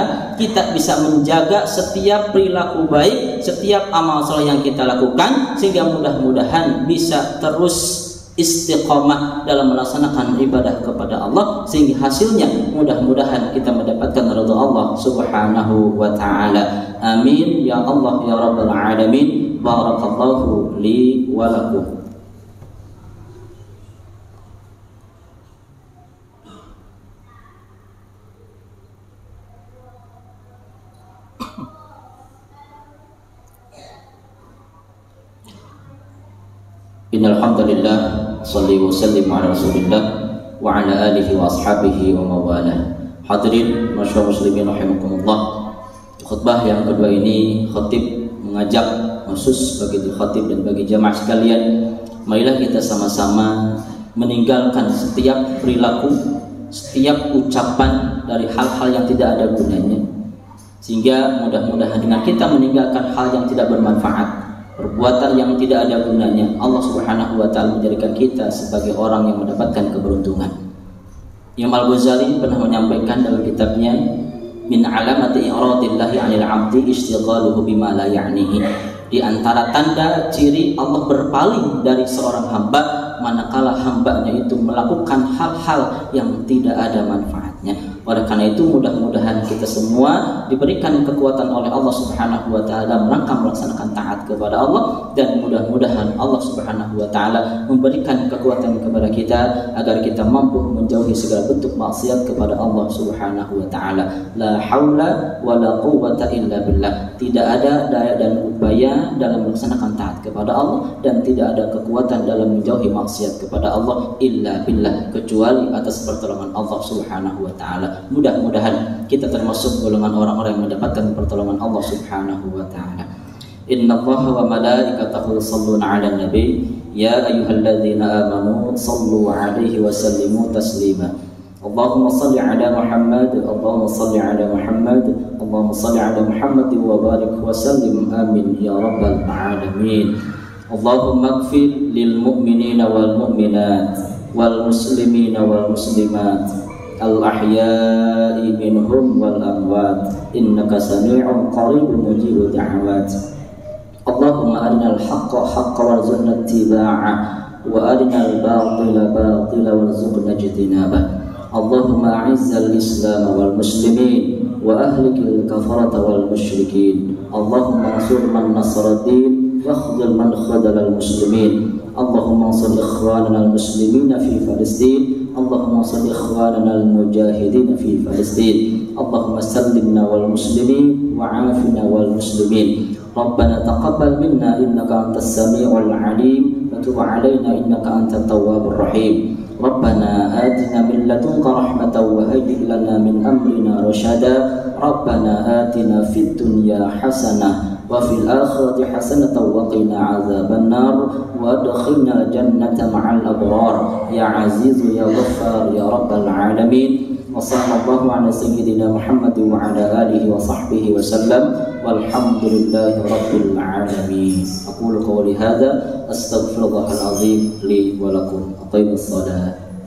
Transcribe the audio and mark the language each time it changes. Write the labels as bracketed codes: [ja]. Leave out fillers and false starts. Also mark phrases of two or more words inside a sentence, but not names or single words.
[id] Kita bisa menjaga setiap perilaku baik, setiap amal saleh yang kita lakukan, sehingga mudah-mudahan bisa terus istiqamah dalam melaksanakan ibadah kepada Allah, sehingga hasilnya mudah-mudahan kita mendapatkan ridha [ar] الله سبحانه وتعالى. آمين يا الله يا رب العالمين. بارك الله لي ولكم. إن الحمد لله صل وسلم على رسول الله وعلى آله وأصحابه وموالاه. حاضرين ما شاء الله مسلمين رحمكم الله. [id] Khutbah yang kedua ini khatib mengajak khusus bagi khatib dan bagi jamaah sekalian, marilah kita sama-sama meninggalkan setiap perilaku, setiap ucapan dari hal-hal yang tidak ada gunanya, sehingga mudah-mudahan dengan kita meninggalkan hal yang tidak bermanfaat, perbuatan yang tidak ada gunanya, [ar] الله سبحانه وتعالى [id] menjadikan kita sebagai orang yang mendapatkan keberuntungan. Imam Al-Ghazali pernah menyampaikan dalam kitabnya [ar] من علامة إعراض الله عن العبد اشتغاله بما لا يعنيه. [id] Di antara tanda ciri Allah berpaling dari seorang hamba manakala hambanya itu melakukan hal-hal yang tidak ada manfaatnya. Oleh karena itu mudah-mudahan kita semua diberikan kekuatan oleh [ar] الله سبحانه وتعالى [id] merangka melaksanakan taat kepada Allah, dan mudah-mudahan [ar] الله سبحانه وتعالى [id] memberikan kekuatan kepada kita agar kita mampu menjauhi segala bentuk maksiat kepada [ar] الله سبحانه وتعالى. لا حول ولا قوة إلا بالله. [id] Tidak ada daya dan upaya dalam melaksanakan taat kepada Allah, dan tidak ada kekuatan dalam menjauhi maksiat kepada Allah [ar] إلا بالله, [id] kecuali atas pertolongan [ar] الله سبحانه وتعالى. [id] Mudah-mudahan kita termasuk golongan orang-orang yang mendapatkan pertolongan [ar] الله سبحانه وتعالى. إن الله وملائكته يصلون على النبي يا أيها الذين آمنوا صلوا عليه وسلموا تسليما. اللهم صل على محمد، اللهم صل على محمد، اللهم صل على محمد وبارك وسلم آمين يا رب العالمين. اللهم اغفر للمؤمنين والمؤمنات والمسلمين والمسلمات الأحياء منهم والأموات إنك سميع قريب مجيب الدعوات. اللهم أرنا الحق حقا وارزقنا اتباعه وأرنا الباطل باطلا وارزقنا اجتنابه. اللهم أعز الإسلام والمسلمين وأهلك الكفرة والمشركين. اللهم انصر من نصر دين واخذل من خذل المسلمين. اللهم انصر إخواننا المسلمين في فلسطين. اللهم صل إخواننا المجاهدين في فلسطين. اللهم سلمنا والمسلمين وعافنا والمسلمين. ربنا تقبل منا إنك أنت السميع العليم وتب علينا إنك أنت التواب الرحيم. ربنا آتنا من لدنك رحمة وهيئ لنا من أمرنا رشدا. ربنا آتنا في الدنيا حسنة وفي الآخرة حسنة وقنا عذاب النار وأدخلنا الجنة مع الأبرار يا عزيز يا غفار يا رب العالمين. وصلى الله على سيدنا محمد وعلى آله وصحبه وسلم والحمد لله رب العالمين. أقول قولي هذا أستغفر الله العظيم لي ولكم. أقيموا الصلاة.